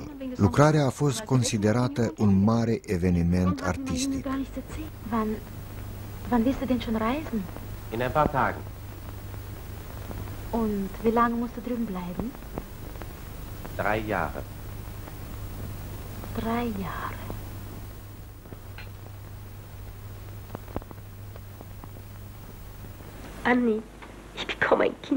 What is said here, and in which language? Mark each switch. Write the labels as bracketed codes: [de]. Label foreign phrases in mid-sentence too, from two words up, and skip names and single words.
[ro] Lucrarea a fost considerată un mare eveniment artistic. [de] Wann wirst du denn schon reisen? In ein paar Tagen. Und wie lange musst du drüben bleiben? 3 Jahre. 3 Jahre. Anni, ich bekomme ein Kind.